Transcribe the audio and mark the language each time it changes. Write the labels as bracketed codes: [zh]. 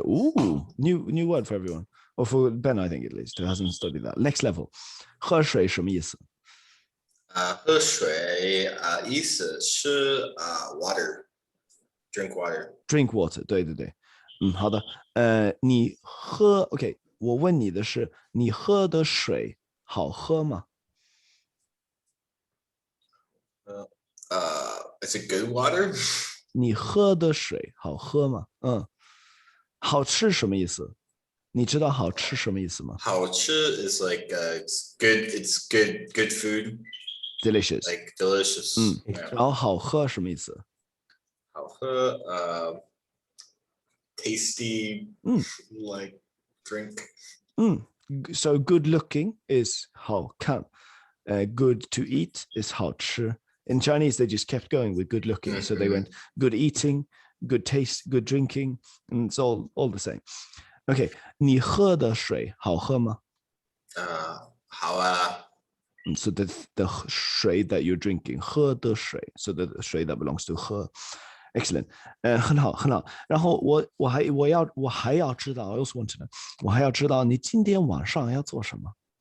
[en] Ooh, new word for everyone. Or for Ben, I think at least, who hasn't studied that. [zh] Next level. 喝水什么意思？喝水意思是water, drink water. Drink water. 对对对。好的。你喝 OK， 我问你的是，你喝的水好喝吗？ [en] It's a good water. [zh] 你喝的水好喝吗？好吃什么意思？你知道好吃什么意思吗？ [en] 好吃 is like it's good food. Delicious. Like delicious. [zh] 然后好喝什么意思？ [en] 好喝tasty like drink. So good looking is 好看. Good to eat is 好吃. In Chinese, they just kept going with good looking. So they went good eating, good taste, good drinking, and it's all the same. [zh] OK, 你喝的水好喝吗？好啊。 [en] So the 水 that you're drinking, 喝的水 so the 水 that belongs to 喝. Excellent. 很好很好。 [zh] 然后我还要知道 I also want to know 我还要知道你今天晚上要做什么？